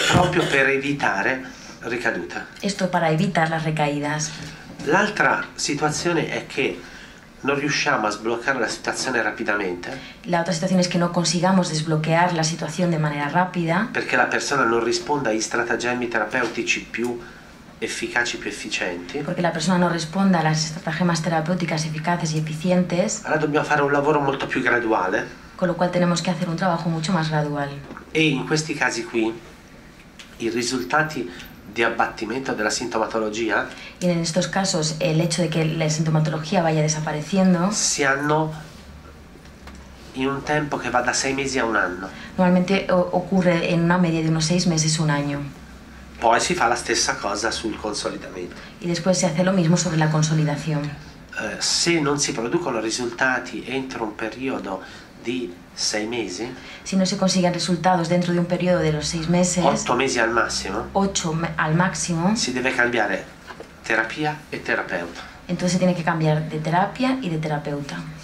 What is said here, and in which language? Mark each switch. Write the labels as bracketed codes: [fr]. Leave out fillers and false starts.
[it] Proprio per evitare ricadute. [es] Esto para evitar las recaídas. [it] L'altra situazione è che non riusciamo a sbloccare la situazione rapidamente [es] La otra situación es que no consigamos desbloquear la situación de manera rápida [it] perché la persona non risponde agli stratagemmi terapeutici più efficaci, più efficienti. [es] porque la persona no responda a las estratagemas terapéuticas eficaces y eficientes, [it] Allora dobbiamo fare un lavoro molto più graduale [es] con lo cual tenemos que hacer un trabajo mucho más gradual. [it] e in questi casi qui i risultati di abbattimento della sintomatologia [es] Y en estos casos el hecho de que la sintomatología vaya desapareciendo [it] si hanno in un tempo che va da 6 mesi a 1 anno. [es] normalmente ocurre en una media de unos 6 meses, 1 año. [it] Poi si fa la stessa cosa sul consolidamento. [es] Y después se hace lo mismo sobre la consolidación. [it] Se non si producono risultati entro un periodo di 6 mesi, [es] Si no se consiguen resultados dentro de un periodo de los 6 meses, [it] 8 mesi al massimo, [es] 8 al máximo, [it] si deve cambiare terapia e terapeuta. [es] entonces se tiene que cambiar de terapia y de terapeuta.